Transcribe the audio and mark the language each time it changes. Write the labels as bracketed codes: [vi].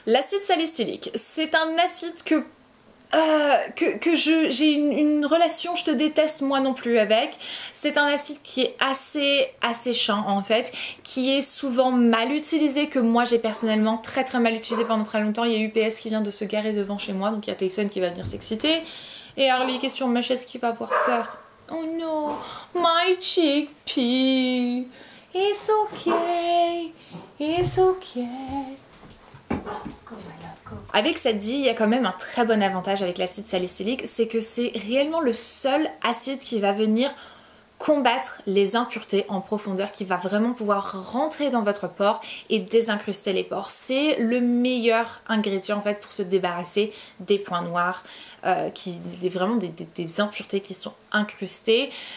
[fr] L'acide salicylique, c'est un acide que j'ai une relation, je te déteste moi non plus avec. C'est un acide qui est assez asséchant en fait, qui est souvent mal utilisé, que moi j'ai personnellement très mal utilisé pendant très longtemps. Il y a UPS qui vient de se garer devant chez moi, donc il y a Tyson qui va venir s'exciter. Et Harley qui est sur ma chaise qui va avoir peur. Oh non, [en] my chickpea, it's okay, it's okay. [fr] Avec ça dit, il y a quand même un très bon avantage avec l'acide salicylique, c'est que c'est réellement le seul acide qui va venir combattre les impuretés en profondeur, qui va vraiment pouvoir rentrer dans votre pore et désincruster les pores. C'est le meilleur ingrédient en fait pour se débarrasser des points noirs, vraiment des impuretés qui sont incrustées.